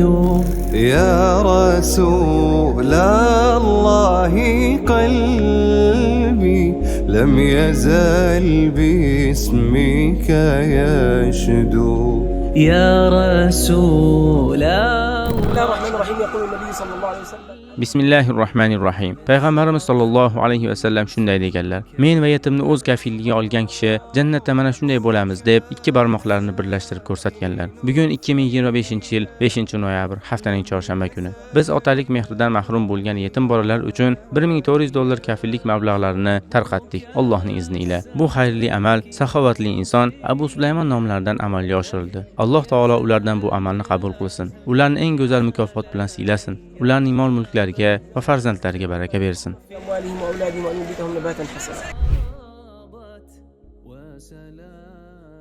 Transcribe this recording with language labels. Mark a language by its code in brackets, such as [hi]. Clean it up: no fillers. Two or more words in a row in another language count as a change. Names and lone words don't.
[ar] يا رسول الله قلبي لم يزل باسمك يشدو يا رسول الله. بسم الله الرحمن الرحيم. يقول النبي صلى الله عليه وسلم [uz] Bismillahirrohmanirrohim. Payg'ambarimiz [ar] صلى الله عليه وسلم [uz] shunday deganlar: Men va yetimni o'z kafilligiga olgan kishi jannatda mana shunday bo'lamiz deb ikki barmoqlarini birlashtirib ko'rsatganlar. Bugun 2025-yil 5-noyabr, haftaning chorshanba kuni. Biz otalik mehridan mahrum bo'lgan yetim bolalar uchun $1400 kafillik mablag'larini tarqatdik. Allohning izni ila. Bu xayrli amal saxovatli inson Abu Sulaymon nomlaridan amalga oshirildi. Alloh taolo ulardan bu amalni qabul qilsin. Ularni eng go'zal mukofot bilan siylasin. Ularning mol-mulklariga va farzandlariga baraka bersin. [ar] أموالهم وأولادهم وأن ينبتهم نباتا حسنا.